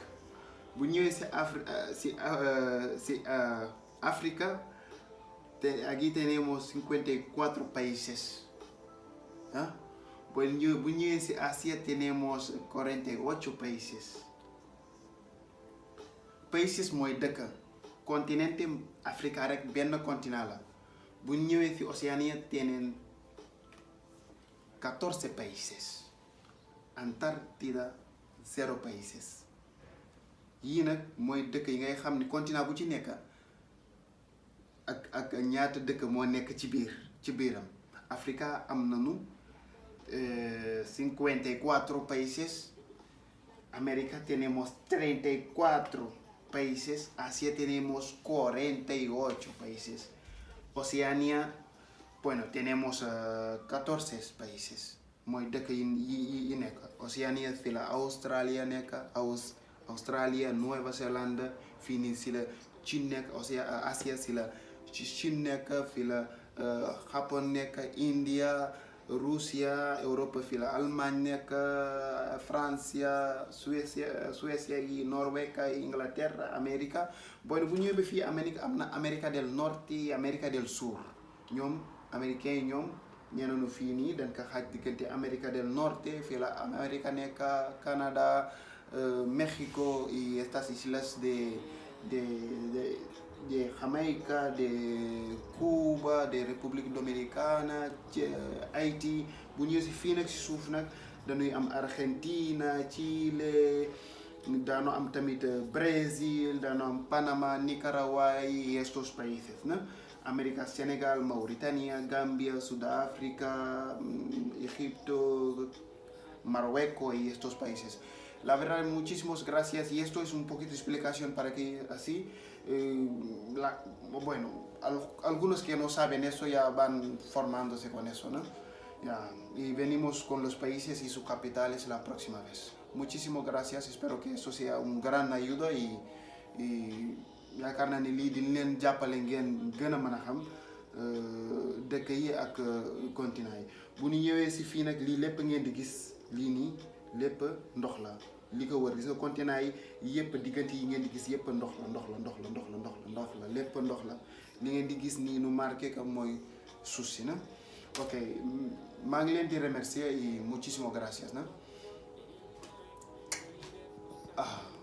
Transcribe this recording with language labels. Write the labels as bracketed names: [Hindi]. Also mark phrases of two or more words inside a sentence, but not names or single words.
[Wolof] bu ñëwee si [Spanish] África aquí tenemos 54 países. [Wolof] Bu ñëwee si [Spanish] Asia tenemos 48 países. [Wolof] Países mooy dëkk. Continente Africa rek benn continent la. bu ñëwee si Océanie tienen 14 países. [Spanish] Antártida 0 países. [Wolof] yii nag mooy dëkk yi ngay xam ni continent bu ci nekk ak ñaata dëkk moo nekk ci biiram. Africa am nañu 54 países. [Spanish] América tenemos 34 países. Asia tenemos 48 países. Oceania, bueno, tenemos 14 países. [Wolof] mooy dëkk yi nekk. Oceania fi la Australia nekk. Australia, Nueva Zelanda, fii nii si la Chine nekk. Asia si la Chine nekk, fi la Japon nekk, India, Russia, Europe fi la Allemagne nekk, Francia, Suècia yi Norvège, Inglaterra, Amérique. Bon bu ñëwee ba fii Amérique am na Amérique del Norte y Amérique del Sur. ñoom américains yi ñoom ñeneen fii nii dañ ko xaaj diggante Amérique del Norte fii la Amérique nekk, Canada, [Spanish] México y estas islas de Jamaica, de Cuba, de République Dominicana, Haïti. [Wolof] bu ñëwee si fii nag si suuf nag dañuy am Argentina, Chile, daanoo am tamit Brésil, daanoo am Panama, Nicaragua [Spanish] y estos países [Wolof] na. América, Sénégal, Mauritania, Gambia, [Spanish] Sudáfrica, Egipto, Marruecos y estos países. La verdad, muchísimas gracias y esto es un poquito de explicación para que así, bueno, algunos que no saben eso ya van formándose con eso, ¿no? Ya, y venimos con los países y sus capitales la próxima vez. Muchísimas gracias, espero que eso sea un gran ayuda y [Wolof] yaakaar naa ni lii di leen jàppale ngeen gën a [Spanish] mën a xam [Wolof] dëkk yi ak continent yi bu ñu ñëwee si fii nag lii lépp ngeen di gis lii nii lépp ndox la li ko wër gis nga continent yi yëpp diggante yi ngeen di gis yëpp ndox la ndox la ndox la ndox la ndox la ndox la lépp ndox la li ngeen di gis nii nu [French] marqué que [Wolof] mooy suuf si na ok maa ngi leen di remercier [Spanish] y muchísimas gracias [Wolof] na